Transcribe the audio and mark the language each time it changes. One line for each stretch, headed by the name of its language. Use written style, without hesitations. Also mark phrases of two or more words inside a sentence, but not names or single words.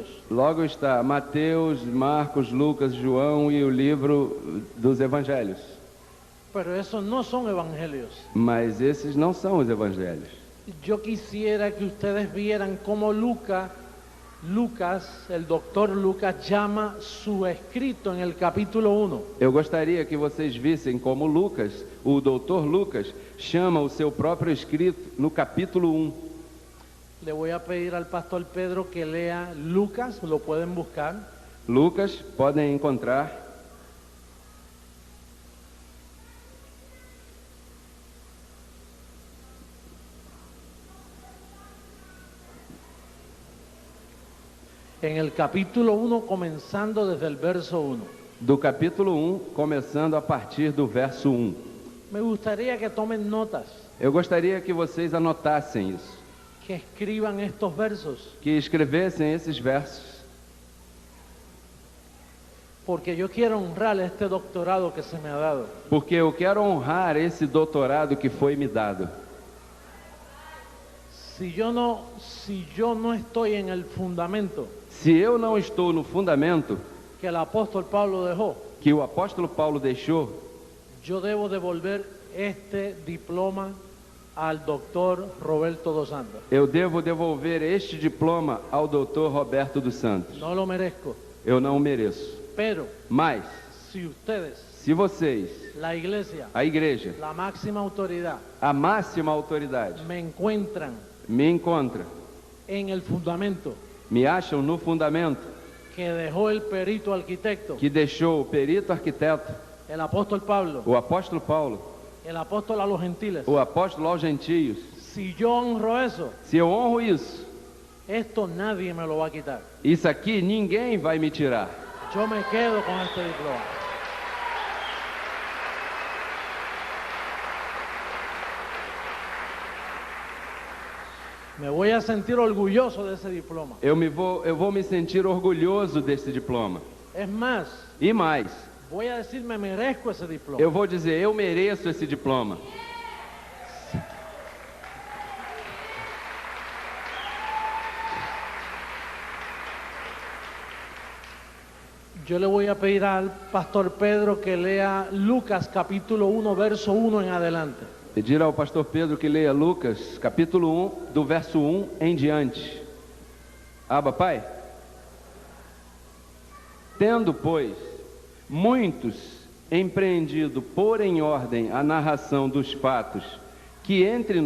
Portuguese: logo está Mateus, Marcos, Lucas, João e o livro dos Evangelhos.
Spanish: Pero esos no son evangelios.
Portuguese: Mas esses não são os Evangelhos.
Spanish: Yo quisiera que ustedes vieran cómo Lucas, el doctor Lucas, llama su escrito en el capítulo 1.
Portuguese: Eu gostaria que vocês vissem como Lucas, o doutor Lucas, chama o seu próprio escrito no capítulo 1.
Spanish: Le voy a pedir al pastor Pedro que lea Lucas, lo pueden buscar.
Portuguese: Lucas, podem encontrar.
Spanish: En el capítulo 1, comenzando desde el verso 1.
Portuguese: Do capítulo 1, começando a partir do verso 1.
Spanish: Me gustaría que tomen notas,
Portuguese: Eu gostaria que vocês anotassem isso,
Spanish: que escriban estos versos,
Portuguese: que escrevessem esses versos,
Spanish: porque yo quiero honrar este doctorado que se me ha dado.
Portuguese: porque eu quero honrar esse doutorado que foi me dado.
Spanish: Si yo no estoy en el fundamento
Portuguese: Se eu não estou no fundamento
Spanish: que el apóstol Pablo dejó,
Portuguese: que o apóstolo Paulo deixou,
Spanish: yo debo devolver este diploma al doctor Roberto dos Santos.
Portuguese: eu devo devolver este diploma ao doutor Roberto dos Santos.
Spanish: No lo merezco,
Portuguese: Eu não o mereço.
Spanish: pero
Portuguese: Mas,
Spanish: si ustedes,
Portuguese: se vocês,
Spanish: la iglesia,
Portuguese: a igreja,
Spanish: la máxima autoridad,
Portuguese: a máxima autoridade,
Spanish: me encuentran
Portuguese: me encontra,
Spanish: en el fundamento
Portuguese: me acham no fundamento
Spanish: que dejó el perito arquitecto,
Portuguese: que deixou o perito arquiteto,
Spanish: el apóstol Pablo,
Portuguese: o apóstolo Paulo,
Spanish: el apóstol a los gentiles,
Portuguese: o apóstolo aos gentios,
Spanish: si yo honro eso,
Portuguese: se eu honro isso,
Spanish: esto nadie me lo va a quitar.
Portuguese: isso aqui ninguém vai me tirar.
Spanish: Yo me quedo con este diploma. Me voy a sentir orgulloso de ese diploma.
Portuguese: Eu vou me sentir orgulhoso desse diploma.
Spanish: Es más,
Portuguese: E mais,
Spanish: voy a decir me merezco ese diploma.
Portuguese: eu vou dizer, eu mereço esse diploma.
Spanish: Yo le voy a pedir al pastor Pedro que lea Lucas capítulo 1, verso 1 en adelante.
Portuguese: Pedir ao pastor Pedro que leia Lucas, capítulo 1, do verso 1 em diante. Abba, Pai. Tendo, pois, muitos empreendido pôr em ordem a narração dos fatos que entre